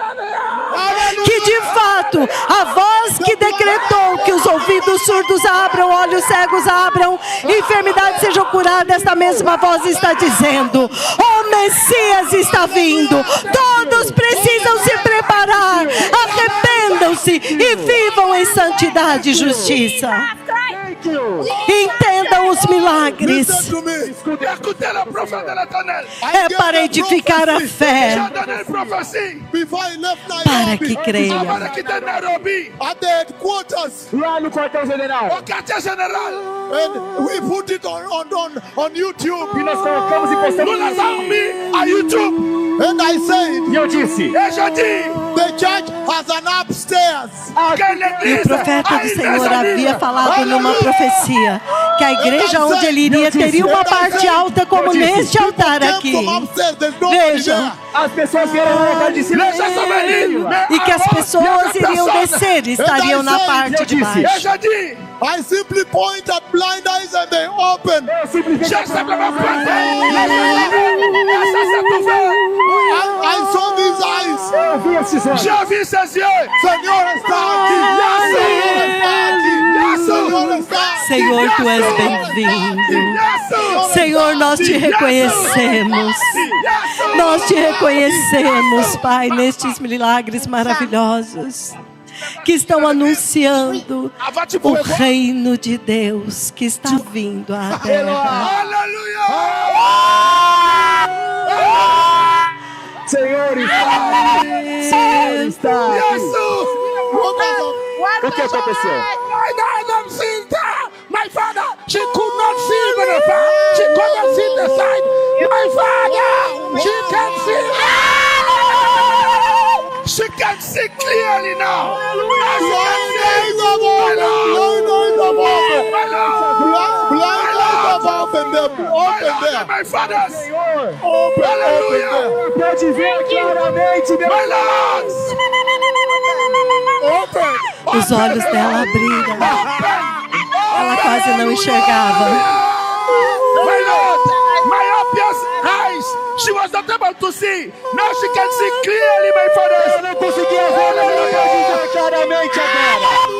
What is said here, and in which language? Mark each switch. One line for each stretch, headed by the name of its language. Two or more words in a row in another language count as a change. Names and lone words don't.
Portuguese: Que de fato a voz que decretou que os ouvidos surdos abram, olhos cegos abram, enfermidades sejam curadas, esta mesma voz está dizendo: o Messias está vindo. Todos precisam se preparar, arrependam-se e vivam em santidade e justiça. Entendam os milagres.
English: Listen to me.
French: Écoutez le prophète de l'Éternel.
Portuguese: É para edificar a fé,
French: J'ai donné une prophétie
English: Before I left
Portuguese: para que
English: Nairobi,
French: avant
Portuguese: creiam.
French: de quitter Nairobi,
English: at the headquarters,
Portuguese: Lá no quartel-general.
French: au quartier général.
English: and we put it on YouTube.
Portuguese: E nós colocamos e
French: Nous
Portuguese: postamos
French: les
Portuguese: isso.
French: avons mis à YouTube.
English: And I said,
Portuguese: E eu disse:
French: Et je dis
English: the church has an upstairs.
Portuguese: que E o
French: l'église
Portuguese: profeta a do
French: une
Portuguese: Senhor havia
French: mezzanine.
Portuguese: falado numa profecia que a igreja onde ele iria teria uma parte alta como neste altar aqui.
English: From upstairs, there's nobody
Portuguese: Vejam, as pessoas vieram no lugar de cima.
French: Les gens sont venus, mais
Portuguese: e que as
French: avant,
Portuguese: pessoas
French: il y avait
Portuguese: iriam
French: personne.
Portuguese: descer e estariam na parte de
French: Et
Portuguese: baixo.
French: je dis,
English: I simply point at blind eyes and they open.
Portuguese: Eu simplesmente
French: j'ai simplement pointé. Et ça s'est ouvert.
English: I saw these eyes.
Portuguese: vi esses olhos.
French: Je vis ses yeux.
Portuguese: Senhor está aqui. Senhor está aqui. Senhor está aqui. Senhor, tu és bem-vindo. Senhor, nós te reconhecemos. Nós te reconhecemos, Pai, nestes milagres maravilhosos que estão anunciando o reino de Deus que está vindo à terra.
French: Alléluia.
Portuguese: Senhor está aqui. Jesus. O que aconteceu?
English: My father, she could not see the far. She could not see the side. My father, she can see. She can see clearly now. My fathers. Hallelujah.
Portuguese: Pode ver claramente, meu
English: My lords.
Portuguese: Os olhos dela abriram. Ela quase não enxergava.
English: My Lord, myopia eyes. She was not able to see. Now she can see clearly, my father.
Portuguese: Eu não conseguia ver, mas ela pode ver claramente agora.